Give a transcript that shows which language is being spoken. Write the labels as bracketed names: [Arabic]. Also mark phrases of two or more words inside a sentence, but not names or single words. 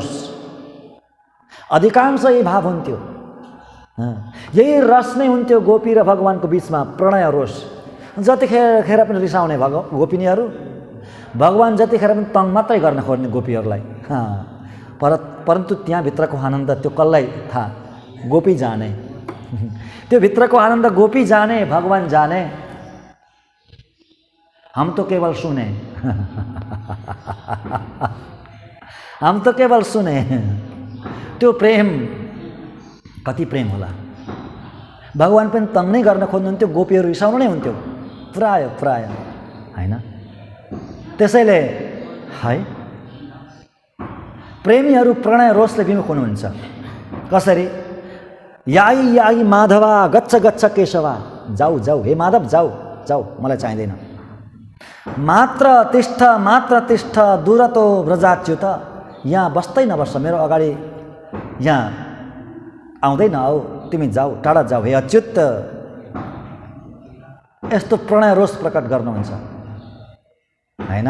[Nepali] अधिकांश यही भाव हुन्थ्यो, यही रस नै हुन्थ्यो गोपी र भगवानको बिचमा, प्रणय रोष। जतिखेर पनि रिसाउने गोपिनीहरू, भगवान जतिखेर पनि तङ मात्रै गर्न खोज्ने गोपीहरूलाई। परन्तु त्यहाँभित्रको आनन्द त्यो कसलाई थाहा? गोपी जाने। त्यो भित्रको आनन्द गोपी जाने, भगवान जाने। [Hindi] हम तो केवल सुने। हम तो केवल सुने। [Nepali] त्यो प्रेम कति प्रेम होला। भगवान पनि तङ नै गर्न खोज्नुहुन्थ्यो, गोपीहरू रिसाउनु नै हुन्थ्यो प्राय हैन। त्यसैले है प्रेमीहरू प्रणय रोषले विमुख हुनुहुन्छ। कसरी? [Sanskrit] याई याई माधवा गच्छ गच्छ केशवा। [Nepali] जाऊ जाऊ हे माधव, जाऊ जाऊ, मलाई चाहिँदैन। [Sanskrit] मात्र तिष्ठ दूरतो व्रजाच्युत। [Nepali] यहाँ बस्दै नबस्छ, मेरो अगाडि यहाँ आउँदै नआऊ, तिमी जाऊ, टाढा जाऊ हे अच्युत। यस्तो प्रणय रोष प्रकट गर्नुहुन्छ हैन।